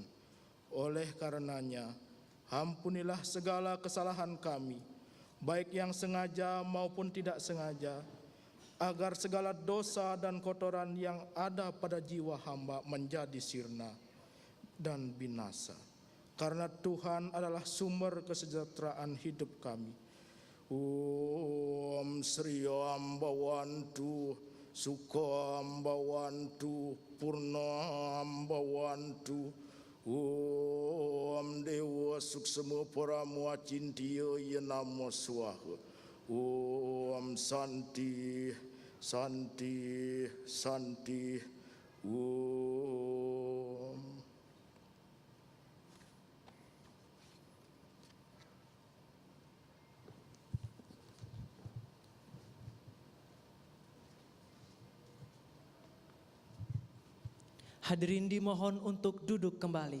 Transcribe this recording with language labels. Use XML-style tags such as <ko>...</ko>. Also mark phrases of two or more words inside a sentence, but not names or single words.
<id>Oleh karenanya, ampunilah segala kesalahan kami, baik yang sengaja maupun tidak sengaja, agar segala dosa dan kotoran yang ada pada jiwa hamba menjadi sirna dan binasa. Karena Tuhan adalah sumber kesejahteraan hidup kami.</id> <sa>Om Sri Ambawantu, Suka Ambawantu, Purna Ambawantu, Om Dewa Suksema Paramu Acintiya ya namo swaha. Om Santi, Santi, Santi. Om.</sa> <id>Hadirin dimohon untuk duduk kembali.</id>